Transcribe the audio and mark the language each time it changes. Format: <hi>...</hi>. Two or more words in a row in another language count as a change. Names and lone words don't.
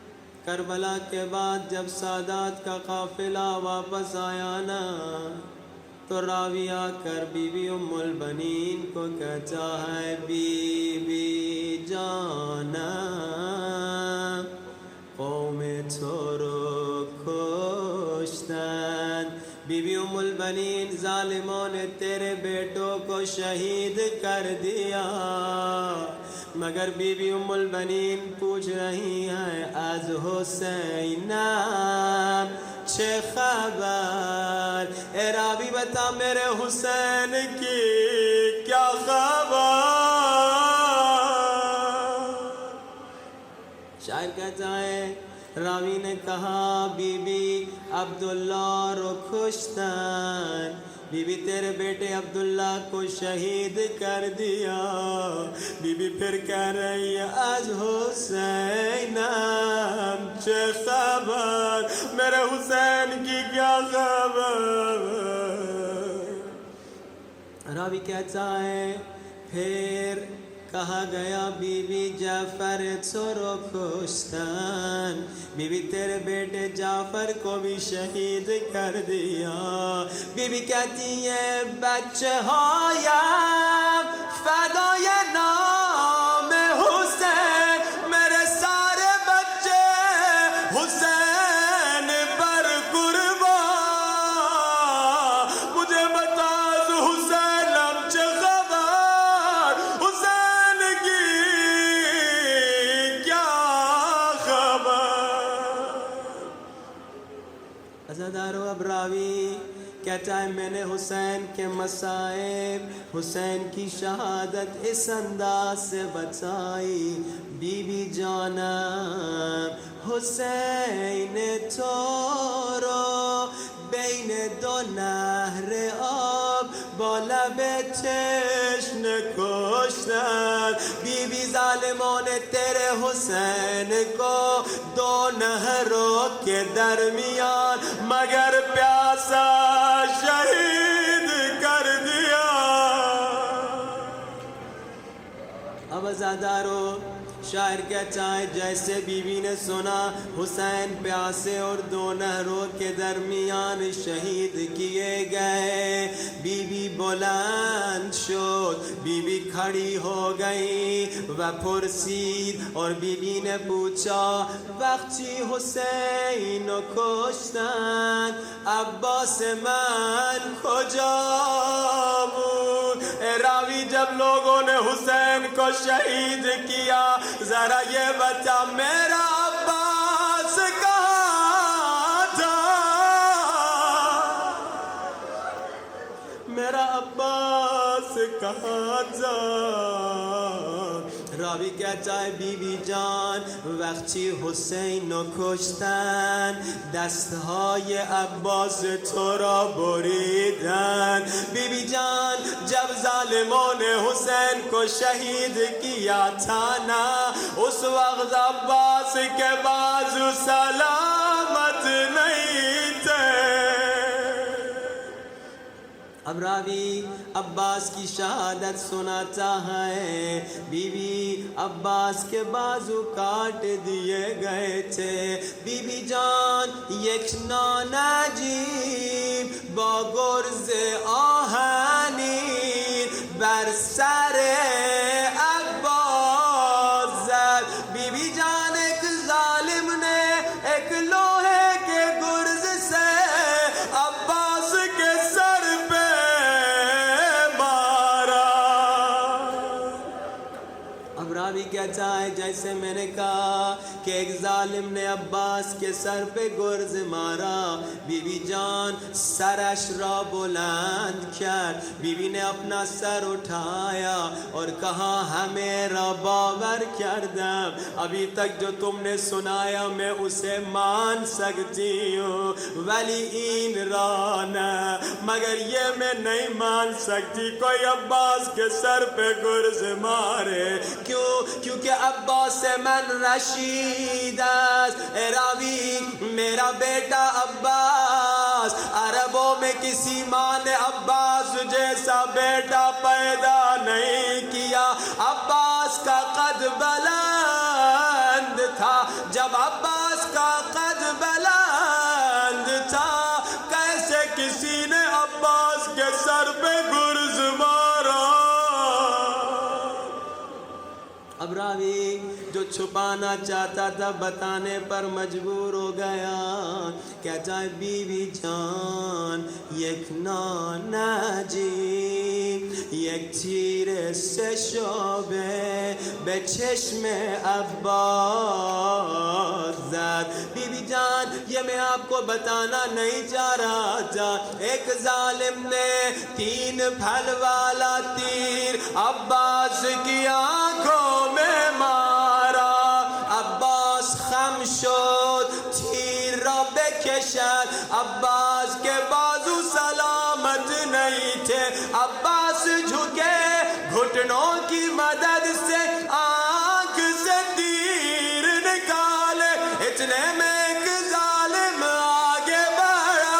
<ur>کربلا کے بعد جب سادات کا قافلہ واپس آیا نا تو راوی آ کر بی بی ام البنین کو کہتا ہے بی بی جانا</ur> <fa>قوم تو رو کشتن،</fa> <ur>بی بی ام البنین ظالموں نے تیرے بیٹوں کو شہید کر دیا، مگر بی بی ام البنین پوچھ رہی ہیں</ur> <fa>از حسینم چه خبر،</fa> <ur>اے راوی بتا میرے حسین کی کیا خبر؟ شاعر کہتا ہے راوی نے کہا بی بی</ur> <fa>عبداللہ رو کشتن،</fa> <ur>بی بی تیرے بیٹے عبداللہ کو شہید کر دیا، بی بی پھر کہہ رہی ہے</ur> <fa>از حسینم چه خبر،</fa> <ur>میرے حسین کی کیا خبر؟ راوی کہتا ہے پھر کہا گیا بی بی</ur> <fa>جعفر تو رو کشتن،</fa> <ur>بی بی تیرے بیٹے جعفر کو بھی شہید کر دیا، بی بی کہتی ہے</ur> <fa>بچے ہایم فدای نام حسین،</fa> <ur>میرے سارے بچے حسین پر قربان، مجھے بتا</ur> <fa>حسینم چه خبر،</fa> <ur>حسین کی کیا خبر؟ عزادارو اب راوی کہتا ہے میں نے حسین کے مصائب، حسین کی شہادت اس انداز سے بتائی،</ur> <fa>بی بی جانم حسین تو رو بین دو نهر آب با لب تشن کشتن،</fa> <ur>بی بی ظالموں نے تیرے حسین کو دو نہروں کے درمیان مگر پیاسا شہید کر دیا۔ اب عزادارو شاعر کہتا ہے جیسے بی بی نے سنا حسین پیاسے اور دو نہروں کے درمیان شہید کیے گئے،</ur> <fa>بی بی بلند شد،</fa> <ur>بی بی کھڑی ہو گئی</ur> <fa>و پرسید،</fa> <ur>اور بی بی نے پوچھا</ur> <fa>وقتی حسین و کشتن عباس من کجا بود؟</fa> <ur>اے راوی جب لوگوں نے حسین کو شہید کیا ذرا یہ بتا میرا عباس کہاں تھا، میرا عباس کہاں تھا؟ راوی کہتا ہے</ur> <fa>بی بی جان وقتی حسین رو کشتن دستهای عباس تو را بریدن،</fa> <ur>بی بی جان جب ظالموں نے حسین کو شہید کیا تھا نا اس وقت عباس کے بازو سلامت نہیں تھے۔ اب راوی عباس کی شہادت سناتا ہے، بی بی عباس کے بازو کاٹ دیے گئے تھے،</ur> <fa>بی بی جان یک نانجیب با گرز آهنین بر سر عباس زد،</fa> <ur>بی بی جان ایک ظالم نے ایک لوہے کے گرز سے عباس کے سر پہ راوی کہتا ہے جیسے میں نے کہا کہ ایک ظالم نے عباس کے سر پہ گرز مارا،</ur> <fa>بی بی جان سرش را بلند کرد، بی بی</fa> <ur>نے اپنا سر اٹھایا اور کہا</ur> <fa>ہمیں را باور کردم،</fa> <ur>ابھی تک جو تم نے سنایا میں اسے مان سکتی ہوں</ur> <fa>ولی این را نہ،</fa> <ur>مگر یہ میں نہیں مان سکتی کوئی عباس کے سر پہ گرز مارے، کیونکہ</ur> <fa>عباس من رشید است،</fa> <ur>اے راوی میرا بیٹا عباس عربوں میں کسی ماں نے عباس جیسا بیٹا پیدا نہیں کیا، عباس کا قد بلند تھا، جب عباس کا قد بلند تھا کیسے کسی نے عباس سر پہ گرز مارا. اب راوی جو چھپانا چاہتا تھا بتانے پر مجبور ہو گیا. کہتا ہے</ur> <fa>بیوی جان یک نانا جی یک تیر سے شعبه به چشم عباس زد.</fa> <ur>بیوی جان یہ میں آپ کو بتانا نہیں چاہ رہا تھا. ایک ظالم نے 3 پھل والا تیر عباس کی آنکھوں میں مارا.</ur> <fa>عباس خم شد تیر را بکشد.</fa> <ur>عباس کے بازو سلامت نہیں تھے. عباس جھکے گھٹنوں کی مدد سے آنکھ سے تیر نکالے. اتنے میں ایک ظالم آگے بڑھا.</ur>